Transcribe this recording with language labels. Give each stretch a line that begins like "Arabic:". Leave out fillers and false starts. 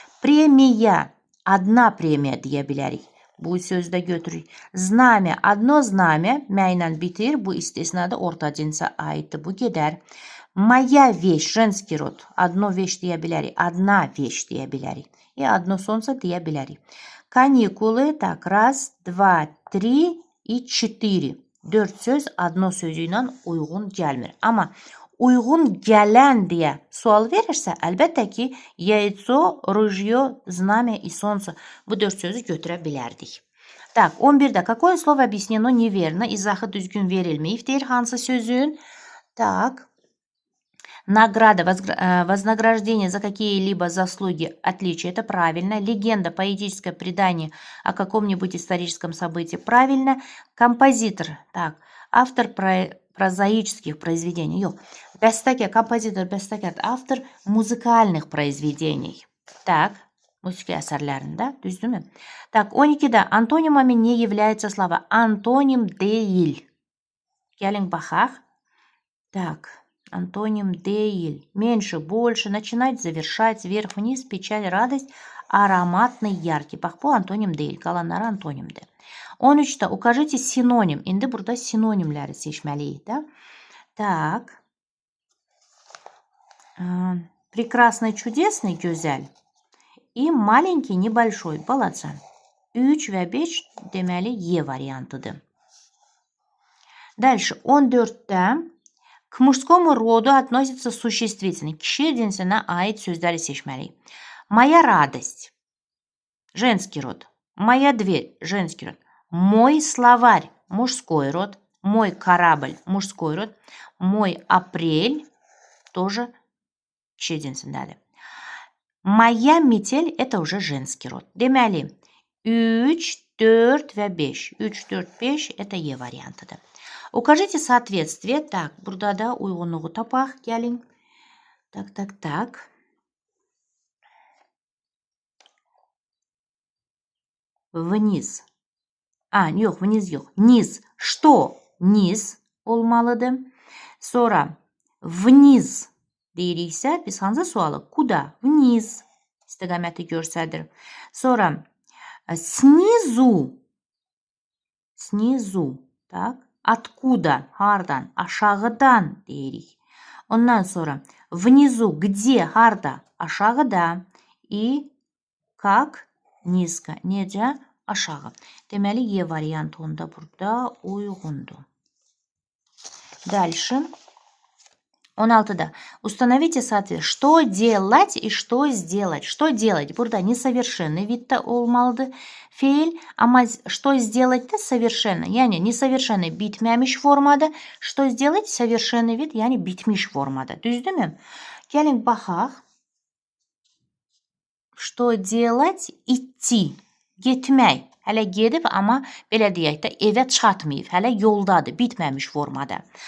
Azerbaijani: Premiya, adna premiya deyə bilərik. Bu sözdə götürük. Znamya, adno znamya məylə bitir. Bu istisnada orta cinsə aiddir. Bu gedər.
Russian: Моя вещь, женский род.
Azerbaijani: Adno вещь deyə bilərik. Adna вещь deyə bilərik. Adno sonsa deyə bilərik.
Russian: Каникулы, так, раз, два, три и четыре.
Azerbaijani: 4 söz adno sözü ilə uyğun gəlmir. Amma uyğun gələn deyə sual verirsə, əlbəttə ki,
Russian: яйцо, ружье, знамя и солнце.
Azerbaijani: Bu 4 sözü götürə bilərdik. Так, 11-də
Russian: какое слово объяснено неверно,
Azerbaijani: izahı düzgün verilməyib deyir hansı sözün?
Russian: Так, награда, вознаграждение за какие-либо заслуги, отличия. Это правильно. Легенда, поэтическое предание о каком-нибудь историческом событии. Правильно. Композитор. Так, автор прозаических произведений.
Azerbaijani: Yok.
Russian: Bəstəkar, композитор, bəstəkar, автор muzikальных произведений.
Azerbaijani: Так, müzik əsərlərində. Düzdürmü?
Russian: Так, 12-də антонимами не является слова.
Azerbaijani: Антоним deyil. Gəlin baxaq. Так. Антоним deyil.
Russian: Меньше, больше, начинать, завершать, вверх, вниз, печаль, радость, ароматный, яркий.
Azerbaijani: Bax, bu antonim deyil. Qalanları antonimdir.
Russian: 13-də укажите синоним.
Azerbaijani: İndi burada sinonimləri seçməliyik də.
Russian: Так. Прекрасный, чудесный, gözəl. И маленький, небольшой, balaca.
Azerbaijani: 3 və 5 deməli E variantıdır.
Russian: Дальше. 14-də к мужскому роду относится существительный.
Azerbaijani: Kişi cinsinə aid sözləri seçməliyik.
Russian: Моя радость. Женский род. Моя дверь. Женский род. Мой словарь. Мужской род. Мой корабль. Мужской род. Мой апрель.
Azerbaijani: Тоже kişi cinsindədir.
Russian: Моя метель. Это уже женский род.
Azerbaijani: Deməli 3, 4 və 5. 3, 4, 5 это E variantıdır.
Russian: Укажите соответствие.
Azerbaijani: Так, burada da uyğunluğu tapaq. Gəlin. Так.
Russian: Вниз.
Azerbaijani: Yox, vniz yox.
Russian: Niz. Что?
Azerbaijani: Niz olmalıdır. Sonra vniz deyiriksə, biz hansı sualı? Kuda? Vniz. İstiqaməti göstərir.
Russian: Sonra снизу. Снизу. Так. Откуда? Hardan?
Azerbaijani: Aşağıdan deyirik. Ondan sonra внизу.
Russian: Где?
Azerbaijani: Harda? Aşağıda.
Russian: И как? Низко.
Azerbaijani: Necə? Aşağı. Deməli, E variantı onda burada uyğundur.
Russian: Дальше. 16-da. Установите соответствие. Что делать и что сделать? Что делать?
Azerbaijani: Burada несовершенный видdə olmalıdır. Fiil. Amma
Russian: что сделать
Azerbaijani: da совершенно. Yəni, несовершенный bitməmiş formada.
Russian: Что сделать?
Azerbaijani: Совершенный вид, yəni bitmiş formada. Düzdürmü? Gəlin baxaq.
Russian: Что делать? Идти. Getmək.
Azerbaijani: Hələ gedib, amma belə deyək də evə çatmayıb. Hələ yoldadır, bitməmiş formada.